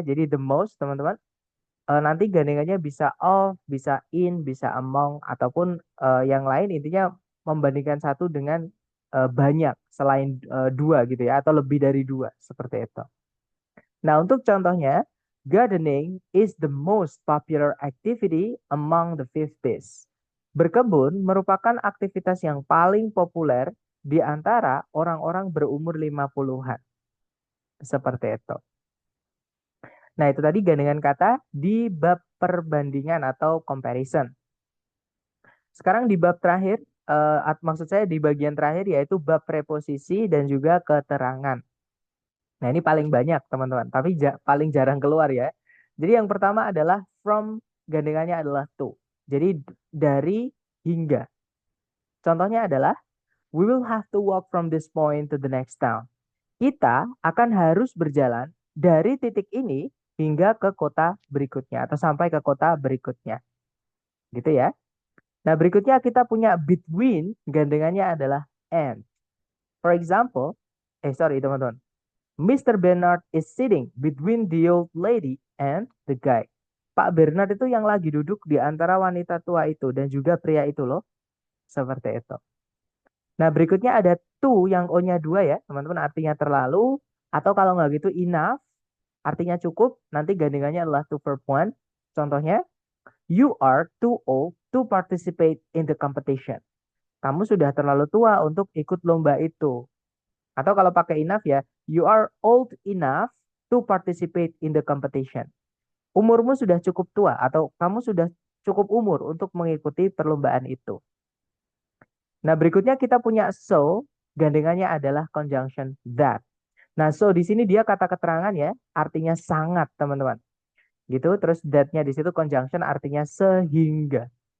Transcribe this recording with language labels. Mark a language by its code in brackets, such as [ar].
[id] Jadi the most, teman-teman. Nanti gandengannya bisa of, bisa in, bisa among, ataupun yang lain. Intinya membandingkan satu dengan banyak selain dua gitu ya, atau lebih dari dua seperti itu. Nah, untuk contohnya, [en] Gardening is the most popular activity among the 50s. [id] Berkebun merupakan aktivitas yang paling populer di antara orang-orang berumur 50-an. Seperti itu. Nah, itu tadi gandengan kata di bab perbandingan atau comparison. Sekarang di bab terakhir, maksud saya di bagian terakhir yaitu bab preposisi dan juga keterangan. Nah, ini paling banyak, teman-teman, tapi paling jarang keluar ya. Jadi yang pertama adalah from, gandengannya adalah to. Jadi dari hingga. Contohnya adalah [en] we will have to walk from this point to the next town. [id] Kita akan harus berjalan dari titik ini hingga ke kota berikutnya atau sampai ke kota berikutnya. Gitu ya. Nah, berikutnya kita punya between, gandengannya adalah and. [en] For example, sorry teman-teman. Mr. Bernard is sitting between the old lady and the guy. [id] Pak Bernard itu yang lagi duduk di antara wanita tua itu dan juga pria itu loh. Seperti itu. Nah, berikutnya ada to yang O-nya 2 ya, teman-teman, artinya terlalu. Atau kalau nggak gitu enough, artinya cukup. Nanti gandengannya adalah to verb 1. [en] Contohnya, you are too old to participate in the competition. [id] Kamu sudah terlalu tua untuk ikut lomba itu. Atau kalau pakai [en] enough ya, you are old enough to participate in the competition. [id] Umurmu sudah cukup tua atau kamu sudah cukup umur untuk mengikuti perlombaan itu. Nah, berikutnya kita punya so, gandengannya adalah conjunction that. Nah, so di sini dia kata keterangan ya, artinya sangat, teman-teman. Gitu, terus that-nya di situ conjunction artinya sehingga.